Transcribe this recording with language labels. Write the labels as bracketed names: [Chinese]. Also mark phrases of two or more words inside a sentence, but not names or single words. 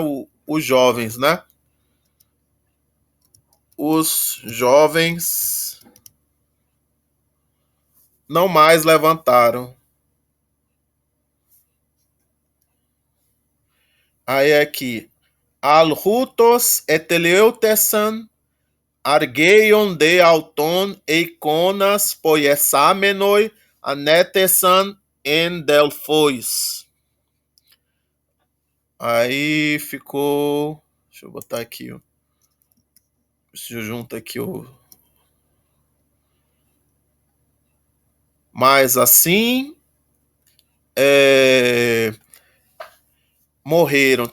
[Portuguese] Os jovens, né? Os jovens não mais levantaram. Aí aqui, [Greek] ἀλλ' αὐτοῦ ἐτελεύτησαν Ἀργείων δὲ αὐτῶν εἰκόνας ποιησάμενοι ἀνέθεσαν ἐν Δελφοῖς. [Portuguese] Aí ficou. Deixa eu botar aqui, ó. Deixa eu juntar aqui o. Mas assim. É, morreram.